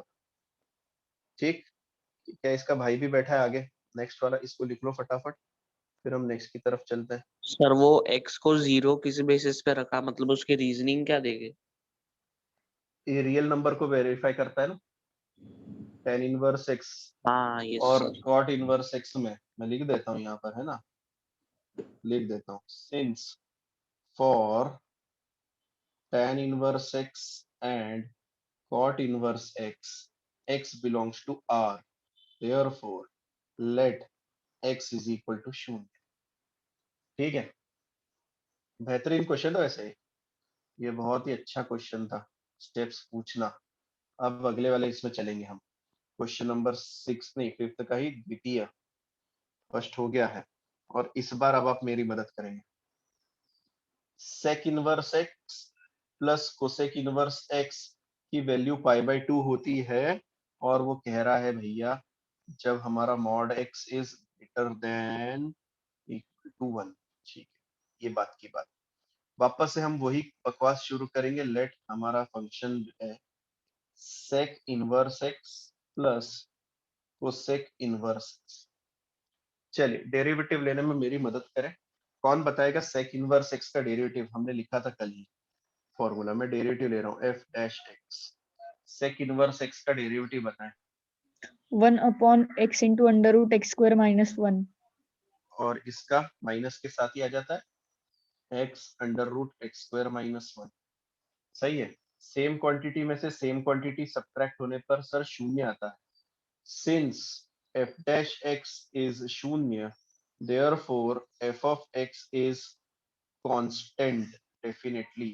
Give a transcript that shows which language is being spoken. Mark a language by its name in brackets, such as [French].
[Hindi] ठीक, क्या इसका भाई भी बैठा है आगे, नेक्स्ट वाला, इसको लिख लो फटाफट, फिर हम नेक्स्ट की तरफ चलते हैं। सर वो x को 0 किस बेसिस पे रखा, मतलब उसकी रीजनिंग क्या देंगे। ये रियल नंबर को वेरीफाई करता है ना, [English] tan inverse x [Hindi] हाँ यस और सर cot इनवर्स x में मैं लिख देता हूँ [English] यहाँ पर, है ना, लिख देता हूँ, since for tan inverse x and cot inverse x, x belongs to R, therefore let x is equal to 0। [Hindi] ठीक है, बेहतरीन क्वेश्चन था वैसे, ये बहुत ही अच्छा क्वेश्चन था, स्टेप्स पूछना। अब अगले वाले इसमें चलेंगे हम, क्वेश्चन नंबर 6 नहीं 5th का ही द्वितीय, फर्स्ट हो गया है, और इस बार अब आप मेरी मदद करेंगे। Sec inverse x plus cosec inverse x की वैल्यू π/2 होती है, और वो कह रहा है भैया जब हमारा mod x is greater than equal to 1। ठीक है, ये बात की बात। वापस से हम वही बकवास शुरू करेंगे। लेट हमारा फंक्शन है sec inverse x plus cosec inverse x. चलिए डेरिवेटिव लेने में मेरी मदद करें। कौन बताएगा सेक इनवर्स एक्स का डेरिवेटिव? हमने लिखा था कल ही फॉर्मूला में, डेरिवेटिव ले रहा हूँ F dash x. Sec inverse x का डेरिवेटिव बताएं। [English] 1/x into under root x square minus 1. [Hindi] और इसका माइनस के साथ ही आ जाता है x under root x square minus 1। सही है, सेम क्वांटिटी में से सेम क्वांटिटी सब्ट्रैक्ट होने पर सर शून्य आता है। [English] Since f dash x is शून्य, therefore f of x is constant definitely.